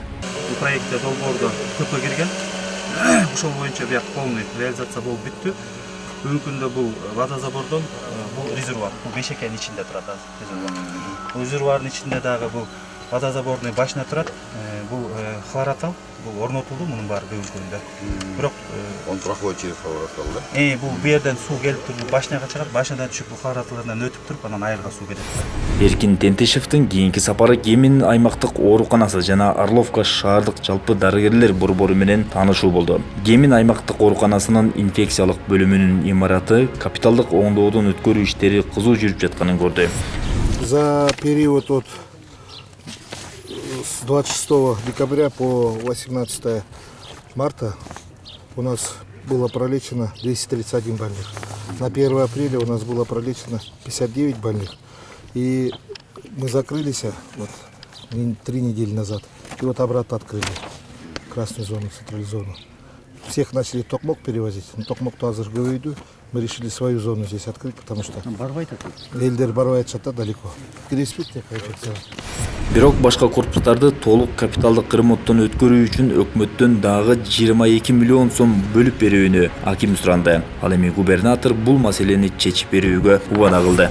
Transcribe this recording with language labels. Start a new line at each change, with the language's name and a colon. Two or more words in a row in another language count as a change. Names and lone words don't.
Kyrgyz: Бул проектте долбоордо көпкө кирген. Ошол боюнча бияк
Russian: полный реализация
Kyrgyz: болуп бүттү. Бүгүнкү күндө бул водозабордон бул резервуар, бул Бейшекенин ичинде турат резервуар. Бул резервуардын ичинде дагы бул водозабордун башына турат. Бул хлоротал, бул орнотулду мунун баары бүгүнкү күндө. Бирок
Russian: Он проходит через хлоротал, да?
Kyrgyz: бул жерден суу келип туруп башняга чыгат, башнядан түшүп бул хлороталдан өтүп туруп анан айылга суу келет. Эркин Тентешевдин кийинки сапары Кемин аймактык ооруканасы жана Орловка шаардык жалпы дарыгерлер борбору менен таанышуу болду. Кемин аймактык ооруканасынын инфекциялык бөлүмүнүн имараты капиталдык оңдоодон өткөрүү иштери кызуу жүрүп жатканын көрдү.
Russian: За период от с 26 декабря по 18 марта у нас было пролечено 231 больных. На 1 апреля у нас было пролечено 59 больных. И мы закрылись вот 3 недели назад. И вот обратно открыли красную зону, централизованную. Всех начали в Токмок перевозить.
Kyrgyz: Но Токмок-то азыр көбөйдү.
Russian: Мы решили свою зону здесь открыть, потому что
Kyrgyz: элдер барбайт жатат
Russian: далеко.
Kyrgyz: Киреспейт кайчакса. Бирок башка корпустарды толук капиталдык ремонттон өткөрүү үчүн өкмөттөн дагы 22 миллион сом бөлүп берүүнү аким суранды. Ал эми губернатор бул маселени чечип берүүгө убада кылды.